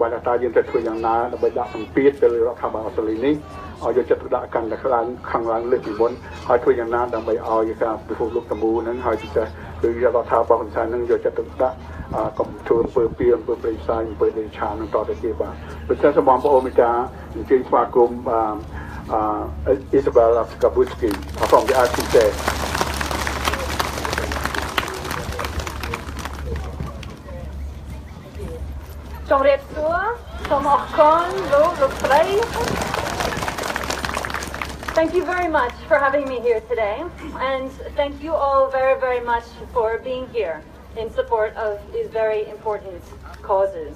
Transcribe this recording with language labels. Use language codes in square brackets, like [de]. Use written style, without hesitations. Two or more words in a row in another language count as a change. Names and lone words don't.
[km] បានថាយើងត្រូវធ្វើយ៉ាងណាដើម្បីដាក់សម្ពាធទៅលើរដ្ឋាភិបាលអូស្ត្រាលីនេះឲ្យយកចិត្តទុកដាក់កាន់តែខ្លាំងលើសពីមុនហើយធ្វើយ៉ាងណាដើម្បីឲ្យការពិភពលោកទាំងមូលហ្នឹងហើយពិសេសគឺរដ្ឋាភិបាលហ៊ុនសែននឹងយកចិត្តទុកដាក់កុំធ្វើអំពើពៀនអំពើប្រេយផ្សាយអំពើដេឆាននឹងតទៅទៀតបាទដូច្នេះសូមបងប្អូនមេតាអញ្ជើញស្វាគមន៍អ៊ីសាប៊ែលស្កាប៊ូស្គី [en] from the RCC Thank you very much for having me here today, and thank you all very, very much for being here in support of these very important causes.